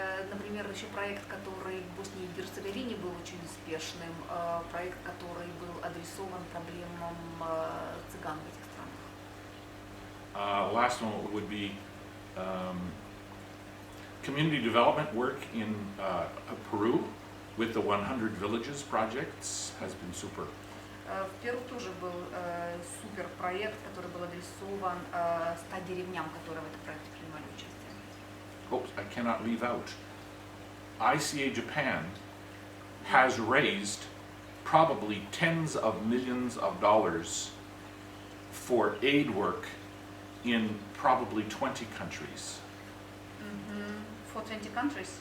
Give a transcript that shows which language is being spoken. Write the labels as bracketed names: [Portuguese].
[Russian] Например, еще проект, который в Боснии и Герцеговине был очень успешным, проект, который был адресован проблемам цыган в этих странах. [English] Last one would be community development work in Peru with the 100 Villages projects has been super. [Russian] В Перу тоже был супер проект, который был адресован 100 деревням, которые в этом проекте принимали участие. [English] Oops, I cannot leave out. ICA Japan has raised probably tens of millions of dollars for aid work in probably 20 countries. For 20 countries?